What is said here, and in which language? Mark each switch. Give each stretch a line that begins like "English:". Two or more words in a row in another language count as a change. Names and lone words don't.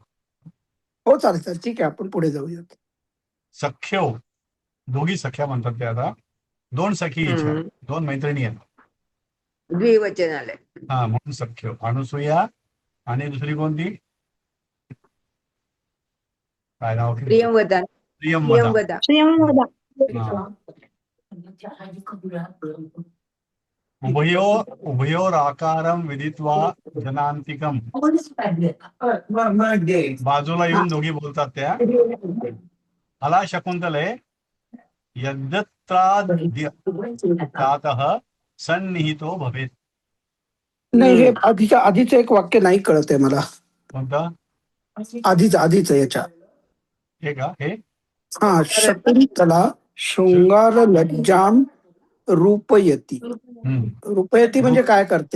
Marathi: हो चालेल सर, ठीक आहे, आपण पुढे जाऊयात. सख्यो, दोघी सख्या म्हणतात ते. आता दोन सखी इच्छा, हम्म. दोन मैत्रिणी आहेत. द्विवचन आलंय. हा, म्हणून सख्यो. अनुसूया आणि दुसरी कोणती? काय नाव? प्रियंवदा. प्रियंवदा. प्रियंवदा. प्रियंवदा. हा.
Sanskrit: उभयोराकारं विदित्वा जनान्तिकम्.
Marathi: बाजूला येऊन दोघी बोलतात त्या.
Sanskrit: अला शकुंतले यद्यत्रातः सन्निहितो भवेत्.
Marathi: नाही, हे आधीचं एक वाक्य नाही कळत आहे मला. कोणतं? आधीच याच्या. हे का? हे
Sanskrit: हा, शकुंतला शृंगार लज्जाम रूपयती.
Marathi: रूपयती म्हणजे काय करते?